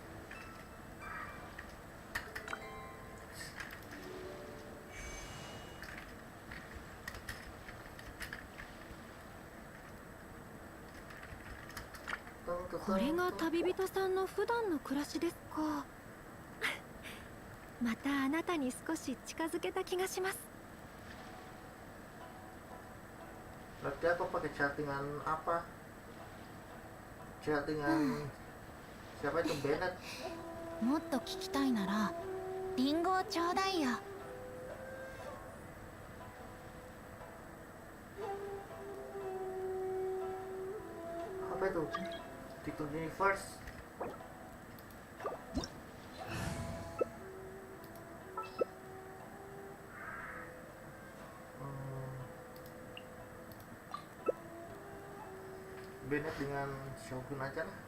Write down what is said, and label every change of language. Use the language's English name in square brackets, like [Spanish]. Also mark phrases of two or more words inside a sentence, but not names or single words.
[Japanese] Tung, これが旅人さんの普段の暮らしですか。またあなたに少し近づけた気がします。 [Indonesian] Berarti aku pakai chattingan apa? Chattingan siapa itu Bennett? [Japanese] もっと聞きたいならリンゴをちょうだいよ。 [Indonesian] Apa itu? TikTok Universe. Bennett dengan Shogun aja lah.